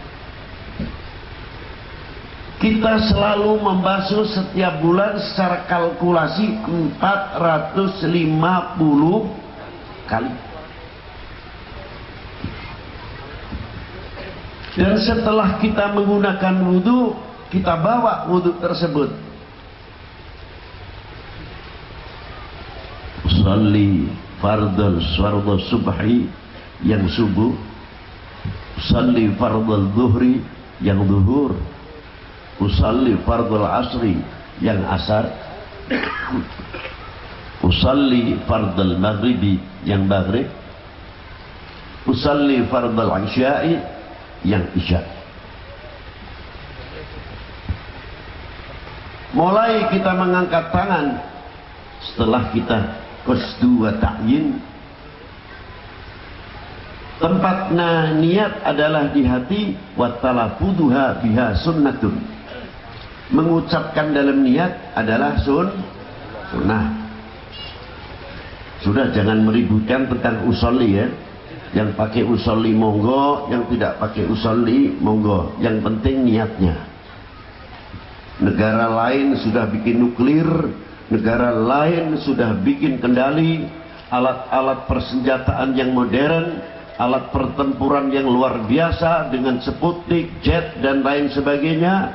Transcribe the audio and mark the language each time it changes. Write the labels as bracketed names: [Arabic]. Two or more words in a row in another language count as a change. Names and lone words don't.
[Indonesian] Kita selalu membasuh setiap bulan secara kalkulasi 450 kali. Dan setelah kita menggunakan wudhu, kita bawa wudhu tersebut. [Arabic] أصلي فرض الصبح [Indonesian] yang subuh, [Arabic] أصلي فرض الظهر [Indonesian] yang zuhur, [Arabic] أصلي فرض العصر [Indonesian] yang asar, [Arabic] أصلي فرض المغرب [Indonesian] yang maghrib, [Arabic] أصلي فرض العشاء [Indonesian] yang isya. Mulai kita mengangkat tangan setelah kita [Arabic] قصد وتعيين. [Indonesian] Tempatnya niat adalah di hati, [Arabic] والتلفظ بها سنة. [Indonesian] Mengucapkan dalam niat adalah sunnah. Sudah, jangan meributkan tentang usolli ya. Yang pakai usolli monggo, yang tidak pakai usolli monggo. Yang penting niatnya. Negara lain sudah bikin nuklir, negara lain sudah bikin kendali, alat-alat persenjataan yang modern, alat pertempuran yang luar biasa dengan Sputnik, jet dan lain sebagainya.